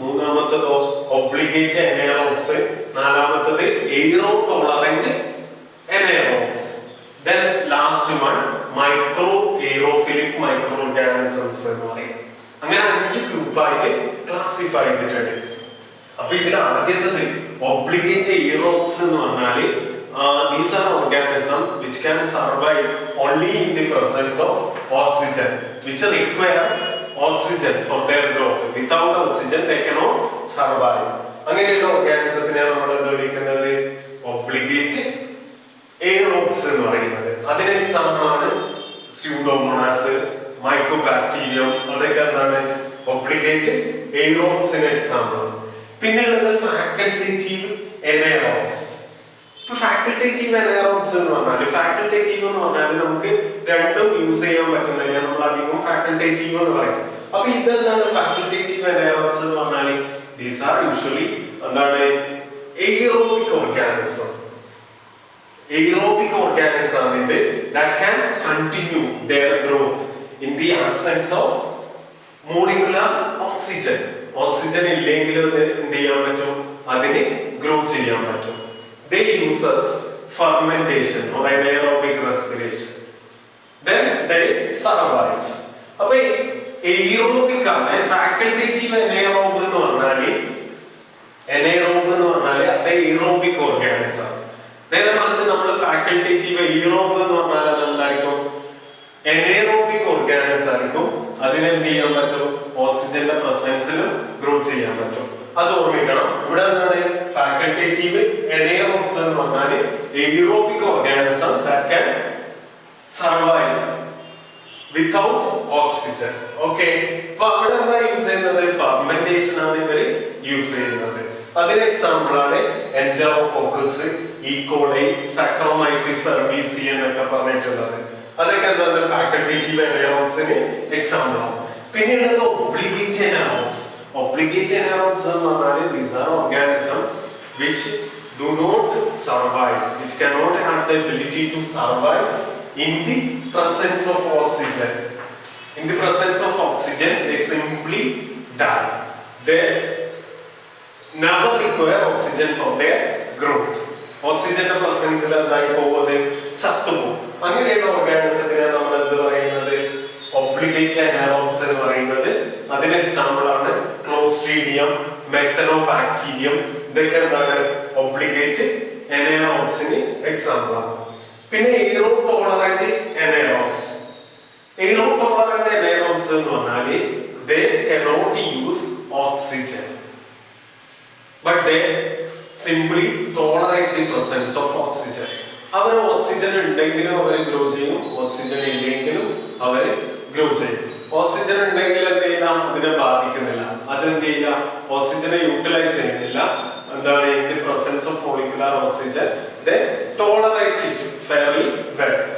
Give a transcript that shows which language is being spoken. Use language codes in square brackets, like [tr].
[ml] മൂന്നാമത്തതോ obligate എനേറോബ്സ്. നാലാമത്തത് aero tolerant എനേറോബ്സ്. [en] then last one [ml] micro എയ്റോഫിലിക് micro organisms എന്ന് പറയും. അങ്ങനെ 5 ഗ്രൂപ്പായിട്ട് ക്ലാസിഫൈ ചെയ്തിട്ടുണ്ട്. അപ്പൊ ഇതിൽ ആദ്യത്തത് ഒബ്ലിഗേറ്റ് എയ്റോബ്സ് എന്ന് പറഞ്ഞാല് [en] these are organisms which can survive only in the presence of oxygen, which require oxygen for their growth. Without oxygen they cannot survive. [ml] അങ്ങനെയുള്ള ഓർഗാനിസത്തിനെ നമ്മൾ എന്ത് വിളിക്കുന്നത്, ഒബ്ലിഗേറ്റ് എയ്റോബ്സ് എന്ന് പറയുന്നത്. അതിന് എക്സാമ്പിൾ ആണ് സ്യൂഡോമോണാസ്, മൈക്കോബാക്ടീരിയം. അതൊക്കെ എന്താണ്, ഒബ്ലിഗേറ്റ് എയ്റോബ്സിന് എക്സാമ്പിൾ. പിന്നെയുള്ളത് ഫാക്കൽറ്റേറ്റീവ് എനേറോബ്സ്. ഫാക്കൽറ്റേറ്റീവ് എനേറോബ്സ് എന്ന് പറഞ്ഞാൽ, ഫാക്കൽറ്റേറ്റീവ് എന്ന് പറഞ്ഞാൽ നമുക്ക് രണ്ടും യൂസ് ചെയ്യാൻ പറ്റുന്നില്ല, നമ്മൾ അധികം ഫാക്കൽറ്റേറ്റീവ് എന്ന് പറയും. അപ്പൊ ഇതെന്താണ് ഫാക്കൽറ്റേറ്റീവ് എനേറോബ്സ് എന്ന് പറഞ്ഞാൽ, ദീസ് ആർ യൂഷ്വലി എന്താണ്, aerobic organism. [en] Aerobic organism is that can continue their growth in the absence of molecular oxygen. [ml] Oxygen ഇല്ലെങ്കിൽ എന്ത് ചെയ്യാൻ പറ്റും, അതിനെ ഗ്രോ ചെയ്യാൻ പറ്റും. [en] They uses fermentation or anaerobic respiration. Then they survives. [ml] അപ്പൊ aerobic ആണ്. facultative anaerobe എന്ന് പറഞ്ഞാൽ, anaerobe എന്ന് പറഞ്ഞാൽ അത് aerobic organism. നേരെ മറിച്ച് നമ്മൾ ഫാക്കൽറ്റേറ്റീവ് എയ്റോബ് എന്ന് പറഞ്ഞാൽ അതെന്തായിരിക്കും, എനേറോബിക് ഓർഗാനിസം ആയിരിക്കും. അതിനെന്ത് ചെയ്യാൻ പറ്റും, ഓക്സിജന്റെ പ്രസൻസിലും ഗ്രോ ചെയ്യാൻ പറ്റും. അത് ഓർമ്മിക്കണം. ഇവിടെ എന്താണ് ഫാക്കൽറ്റേറ്റീവ് എനേറോബ്സ് എന്ന് പറഞ്ഞാൽ aerobic organism [en] that can survive without oxygen. [ml] Okay, അപ്പൊ അവിടെ എന്താ യൂസ് ചെയ്യുന്നത്, ഫെർമെന്റേഷൻ ആണ് ഇവര് യൂസ് ചെയ്യുന്നത്. അതിന് എക്സാമ്പിൾ ആണ് എൻറ്ററോകോക്കസ്, ഈകോളൈ, സാക്കറോമൈസിസ് സെർവീസി എന്നൊക്കെ പറഞ്ഞിട്ടുള്ളത്. അതൊക്കെ എന്താണ് ഫാക്കൽറ്റേറ്റീവ് എനറോൺസിന് എക്സാമ്പിൾ ആണ്. പിന്നെയുള്ളത് ഒബ്ലിഗേറ്റ് എനറോൺസ്. ഒബ്ലിഗേറ്റ് എനറോൺസ് എന്ന് പറഞ്ഞാൽ [en] these are organisms which do not survive, which cannot have the ability to survive in the presence of oxygen. In the presence of oxygen, they simply die. They never require oxygen for their growth. [ml] ഓക്സിജന്റെ പ്രസൻസിൽ എന്തായി പോകുന്നത്? ചത്തുപോകും. അങ്ങനെയുള്ള ഓർഗാനിസത്തിനെ നമ്മൾ എന്ത് പറയുന്നത്? Obligate എനറോൺസ് എന്ന് പറയുന്നത്. അതിന് എക്സാമ്പിൾ ആണ് ക്ലോസ്ട്രീഡിയം, മെത്തനോബാക്ടീരിയം. ഇതൊക്കെ എന്താണ് ഒബ്ലിഗേറ്റ് എനറോൺസിന് എക്സാമ്പിൾ ആണ്. പിന്നെ എയ്റോ ടോളറന്റ് എനറോൺസ്. എയ്റോ ടോളറന്റ് എനറോൺസ് എന്ന് പറഞ്ഞാൽ [en] they cannot use oxygen but they simply tolerate the presence of oxygen. [ml] Our oxygen ഉണ്ടെങ്കിലും അവർ ഗ്രോ ചെയ്യും, ഓക്സിജൻ ഇല്ലെങ്കിലും അവർ ഗ്രോ ചെയ്യും. ഓക്സിജൻ ഉണ്ടെങ്കിൽ എന്ത് ചെയ്യില്ല, അതിനെ ബാധിക്കുന്നില്ല. അതെന്ത് ചെയ്യില്ല, ഓക്സിജനെ യൂട്ടിലൈസ് ചെയ്യുന്നില്ല. [en] എന്താണ് in the presence of molecular oxygen they tolerate it fairly well.